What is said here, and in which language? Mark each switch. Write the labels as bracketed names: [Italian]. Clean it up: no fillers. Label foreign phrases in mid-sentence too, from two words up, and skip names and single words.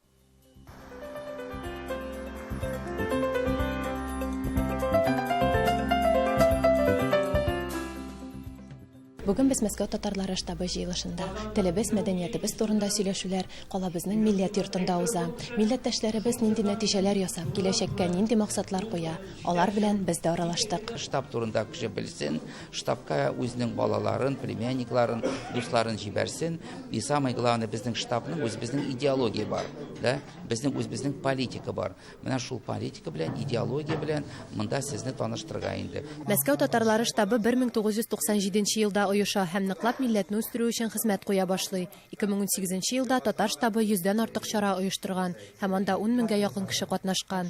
[Tatar] Бүген без Мәскәү татарлары штабы җыелышында телебез, мәдәниятебез турында сөйләшүләр калабызның милләт йортында уза. Милләттәшләребез нинди нәтиҗәләр ясап, киләчәккә нинди максатлар куя. Алар белән без дә аралаштык. Штаб турында кеше белсен, штабка үзенең балаларын, племянникларын, дусларын җибәрсен. [Russian] И самое главное, [Tatar] безнең штабның үзебезнең идеология бар, да? Безнең үзебезнең политика бар. Менә шул политика белән, идеология белән монда сезне таныштырга инде. Мәскәү татарлары штабы 1997 елда оеша һәм ныклап милләтне үстерү өчен хезмәт куя башлый. 2018 елда татар штабы 100дән артык чара оештырган һәм анда 10 меңгә якын кеше катнашкан.